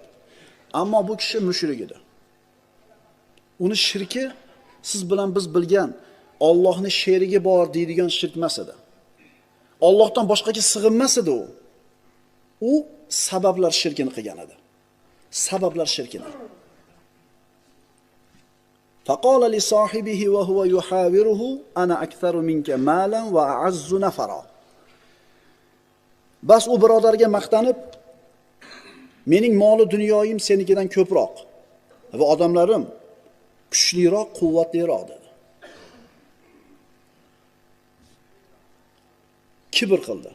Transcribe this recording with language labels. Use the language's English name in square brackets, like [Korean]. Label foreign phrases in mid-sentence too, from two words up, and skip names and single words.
[Uzbek] Ammo bu kishi mushrik edi. Uni shirki siz bilan biz bilgan Allohning sherigi bor deydigan shirk emas edi. Allohdan boshqaga sig'inmas edi u. U sabablar shirkini qilgan edi. Sabablar shirkini. [Arabic] فقال لصاحبه وهو يحاوره أنا أكثر منك مالا وأعز نفرا. [Uzbek] Bas u birodarga maqtanib, mening moli dunyoyim senikidan ko'proq va odamlarim kuchliroq, quvvatliroq dedi. Kibr qildi.